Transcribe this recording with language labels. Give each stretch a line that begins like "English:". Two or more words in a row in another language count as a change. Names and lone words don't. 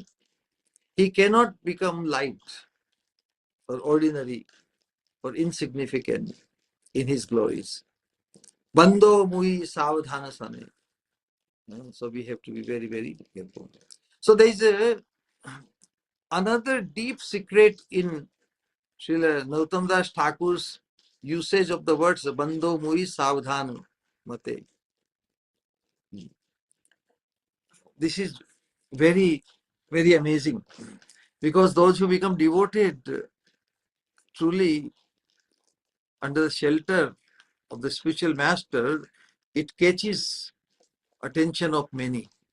English: He cannot become light or ordinary or insignificant in his glories.
Bangla: বন্দো মুই সাবধান সনে.
English: So we have to be very, very careful. So there is another deep secret in Srila Narottam Das Thakur's usage of the words
Bangla: বন্দো মুই সাবধান মতে.
English: This is very, very amazing, because those who become devoted truly under the shelter of the spiritual master, it catches attention of many.